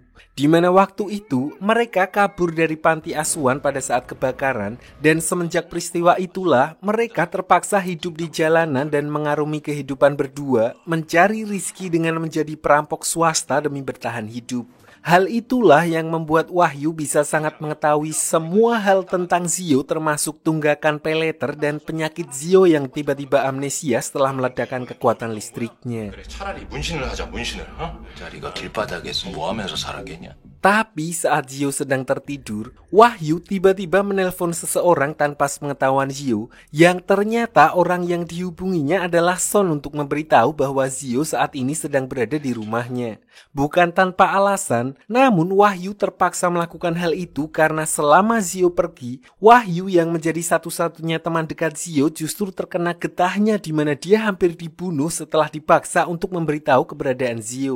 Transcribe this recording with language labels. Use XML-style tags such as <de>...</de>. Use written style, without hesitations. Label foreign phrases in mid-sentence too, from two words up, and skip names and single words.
<id>Di mana waktu itu mereka kabur dari panti asuhan pada saat kebakaran dan semenjak peristiwa itulah mereka terpaksa hidup di jalanan dan mengarungi kehidupan berdua mencari rizki dengan menjadi perampok swasta demi bertahan hidup. Hal itulah yang membuat Wahyu bisa sangat mengetahui semua hal tentang Zio termasuk tunggakan peleter dan penyakit Zio yang tiba-tiba amnesia setelah meledakkan kekuatan listriknya.</id> <ko>그래 차라리 문신을 하자 문신을 자리가 길바닥에서 뭐 하면서 살았겠냐.</ko> <id>Tapi saat Zio sedang tertidur, Wahyu tiba-tiba menelpon seseorang tanpa sepengetahuan Zio yang ternyata orang yang dihubunginya adalah Son untuk memberitahu bahwa Zio saat ini sedang berada di rumahnya. Bukan tanpa alasan, namun Wahyu terpaksa melakukan hal itu karena selama Zio pergi, Wahyu yang menjadi satu-satunya teman dekat Zio justru terkena getahnya di mana dia hampir dibunuh setelah dipaksa untuk memberitahu keberadaan Zio.</id>